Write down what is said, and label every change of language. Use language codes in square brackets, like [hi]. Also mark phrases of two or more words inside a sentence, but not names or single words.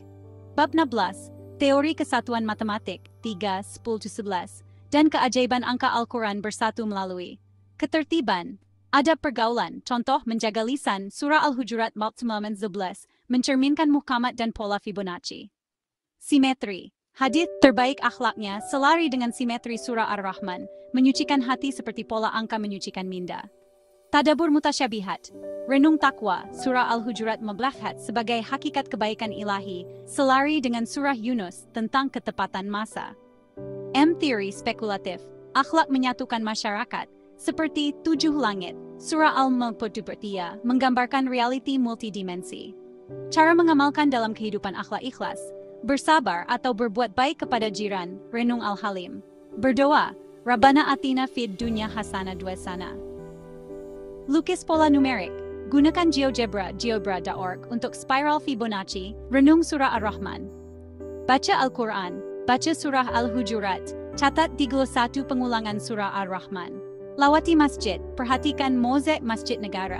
[ms] Bab 16, teori kesatuan matematik, 3, 10-11, dan keajaiban angka Al-Quran bersatu melalui ketertiban, adab pergaulan, contoh menjaga lisan, Surah Al-Hujurat 19, mencerminkan muhkamat dan pola Fibonacci. Simetri, hadis terbaik akhlaknya selari dengan simetri Surah Ar-Rahman, menyucikan hati seperti pola angka menyucikan minda. Tadabbur mutasyabihat, renung takwa, Surah Al-Hujurat 14 sebagai hakikat kebaikan ilahi, selari dengan Surah Yunus tentang ketepatan masa. Teori spekulatif, akhlak menyatukan masyarakat, seperti 7 langit, Surah Al-Mulk menggambarkan realiti multidimensi. Cara mengamalkan dalam kehidupan akhlak ikhlas, bersabar atau berbuat baik kepada jiran, renung Al-Halim. Berdoa, [ar] ربنا آتنا في الدنيا حسنة 2 سنة. [ms] Lukis pola numerik, gunakan GeoGebra.org untuk spiral Fibonacci, renung Surah Ar-Rahman. Baca Al-Quran, baca Surah Al-Hujurat, catat 31 pengulangan Surah Ar-Rahman. Lawati masjid, perhatikan mozaik masjid negara.